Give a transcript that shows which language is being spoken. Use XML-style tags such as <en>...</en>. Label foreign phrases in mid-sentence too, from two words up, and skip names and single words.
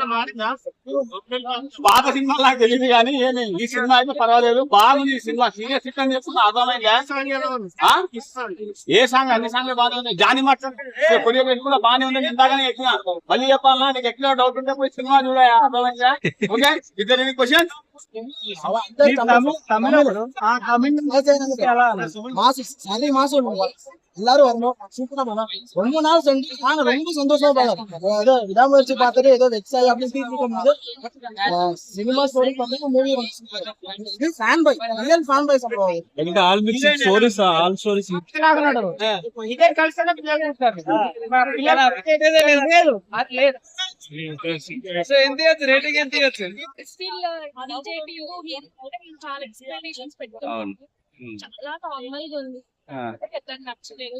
<te>పాత సినిమా నాకు తెలియదు కానీ ఏమి ఈ సినిమా అయితే పర్వాలేదు, బాగుంది. ఈ సినిమా</te> <en>serious hit</en> <te>అని చెప్తున్నా, అర్థమైందా? ఏ సాంగ్? అన్ని సాంగ్లు బాగానే ఉన్నాయి. జానీ మాస్టర్ కొరియోగ్రఫీ కూడా బాగానే ఉంది. ఇందాకనే ఎక్కినా, మళ్ళీ చెప్పాలన్నా నీకు ఎక్కడ డౌట్ ఉంటే పోయి సినిమా చూడ. అర్థమైందా? ఓకే, ఇద్దరు</te> <en>any question?</en> <ta>எல்லாரும் வரணும், சூப்பரா பண்ணணும். ரொம்ப நாள் நாங்க ரொம்ப சந்தோஷமா பார்த்தோம். ஏதோ விடாமுயற்சி பார்த்துட்டு ஏதோ வெக்ஸாய் அப்படின்னு இருக்கும்போது</ta> <en>cinema story</en> <ta>பார்த்தா மூவி இது</ta> <en>fan boy, real fan boy</en> <ta>சொல்லுவாங்க.</ta> <en>ఇంకా all mix stories, all stories</en> <te>ఇదే కలిసిన పిల్లలు ఉంటారు. లేదు అది లేదు. సో ఎంత ఇవ్వచ్చు రేటింగ్? ఎంత ఇవ్వచ్చు? స్టిల్ చాలా ఎక్స్పెక్టేషన్స్ పెట్టుకున్నాను. చాలా నార్మల్ గా ఉంది, నచ్చలేదు.</te>